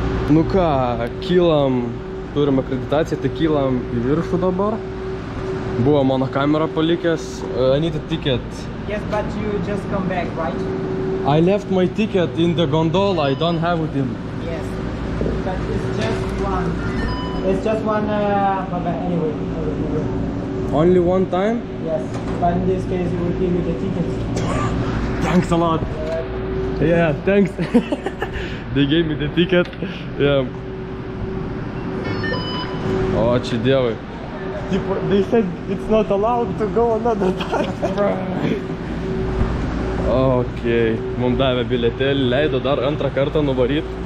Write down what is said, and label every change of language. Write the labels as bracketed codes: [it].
[lt] Nu ką, kylam, turim akreditaciją, tai kylam į viršų dabar. Buvo mano kamera palikęs. [en] I need a ticket. Yes, but you just come back, right? I left my ticket in the gondola. I don't have it in. Yes, but it's just one. It's just one, but anyway. Only one time? Yes, but in this case, we will give you the tickets. Thanks a lot. Yeah, thanks. They gave me the ticket. Yeah. [lt] Oh, ačiū Dievui. [en] They said it's not allowed to go another time. Okay. [lt] Mums davė bilietėlį, leido dar antrą kartą nuvaryt.